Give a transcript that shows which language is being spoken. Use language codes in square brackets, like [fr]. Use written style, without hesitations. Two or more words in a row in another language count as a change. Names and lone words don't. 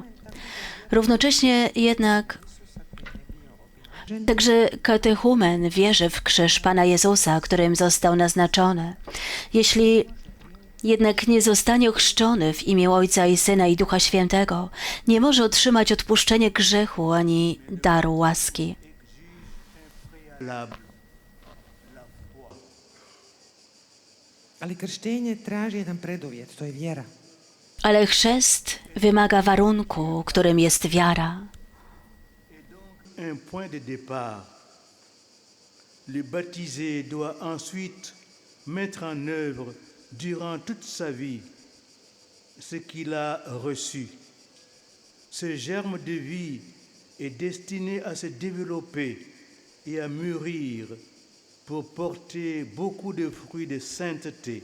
[pl] Równocześnie jednak także katechumen wierzy w krzyż Pana Jezusa, którym został naznaczony. Jeśli jednak nie zostanie ochrzczony w imię Ojca i Syna i Ducha Świętego, nie może otrzymać odpuszczenia grzechu ani daru łaski. [hr] Ali krštenje traži jedan preduvjet, to je vjera. [pl] Ale chrzest wymaga warunku, którym jest wiara. [fr] Un point de départ. Le baptisé doit ensuite mettre en œuvre durant toute sa vie ce qu'il a reçu. Ce germe de vie est destiné à se développer et à mûrir pour porter beaucoup de fruits de sainteté.